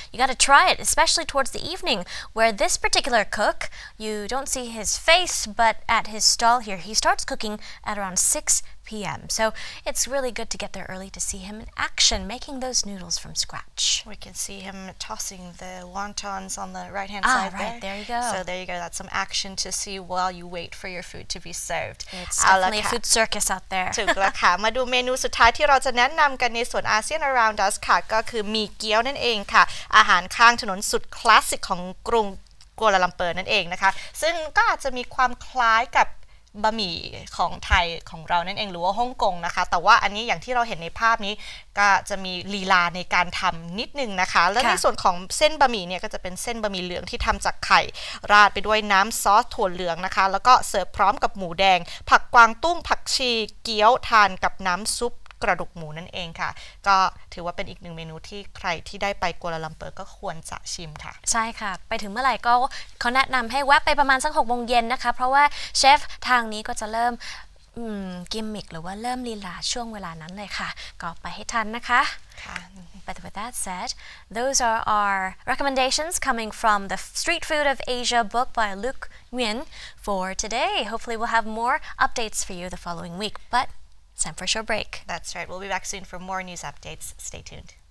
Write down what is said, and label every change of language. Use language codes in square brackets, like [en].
[en] You got to try it, especially towards the evening, where this particular cook, you don't see his face, but at his stall here, he starts cooking at around 6 p.m. So it's really good to get there early to see him in action, making those noodles from scratch. We can see him tossing the wontons on the right-hand side right, there you go. So there you go. That's some action to see while you wait for your food to be served. It's definitely a food circus out there. [th] ถูกแล้วค่ะ มาดูเมนูสุดท้ายที่เราจะแนะนำกันในส่วนอาเซียน Around Us ค่ะก็คือหมี่เกี๊ยวนั่นเองค่ะอาหารข้างถนนสุดคลาสสิกของกรุงกัวลาลัมเปอร์นั่นเองนะคะซึ่งก็อาจจะมีความคล้ายกับ บะหมี่ของไทยของเรานั่นเองหรือว่าฮ่องกงนะคะแต่ว่าอันนี้อย่างที่เราเห็นในภาพนี้ก็จะมีลีลาในการทำนิดนึงนะคะและในส่วนของเส้นบะหมี่เนี่ยก็จะเป็นเส้นบะหมี่เหลืองที่ทำจากไข่ราดไปด้วยน้ำซอสถั่วเหลืองนะคะแล้วก็เสิร์ฟพร้อมกับหมูแดงผักกวางตุ้งผักชีเกี๊ยวทานกับน้ำซุปกระดูกหมูนั่นเองค่ะก็ถือว่าเป็นอีกหนึ่งเมนูที่ใครที่ได้ไปกัวลาลัมเปอร์ก็ควรจะชิมค่ะ ใช่ค่ะไปถึงเมื่อไหร่ก็เขาแนะนำให้แวะไปประมาณสัก6 โมงเย็นนะคะเพราะว่าเชฟทางนี้ก็จะเริ่มกิมมิคหรือว่าเริ่มลีลาช่วงเวลานั้นเลยค่ะก็ไปให้ทันนะคะ [en] But with that said, those are our recommendations coming from the Street Food of Asia book by Luke Nguyen for today. Hopefully we'll have more updates for you the following week, but it's time for a short break. That's right. We'll be back soon for more news updates. Stay tuned.